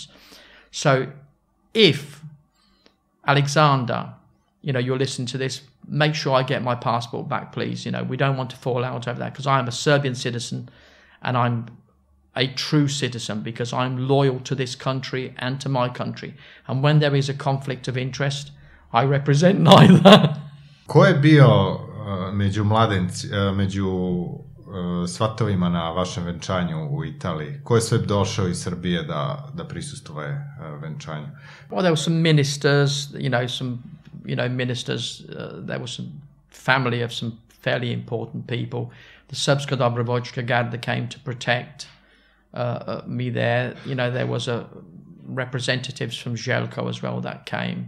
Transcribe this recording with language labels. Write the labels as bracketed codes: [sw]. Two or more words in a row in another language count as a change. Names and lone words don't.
[en] So if Alexander, you're listening to this, make sure I get my passport back, please. We don't want to fall out over that because I am a Serbian citizen and I'm a true citizen because I'm loyal to this country and to my country. And when there is a conflict of interest, I represent neither. [sr] Ko je bio među svatovima na vašem venčanju u Italiji? Ko je sve došao iz Srbije da prisustvuje venčanju? [en] Well, there were some ministers, ministers. There was some family of some fairly important people. The Srpska Dobrovoljska Garda came to protect me there. There was representatives from Željko as well that came.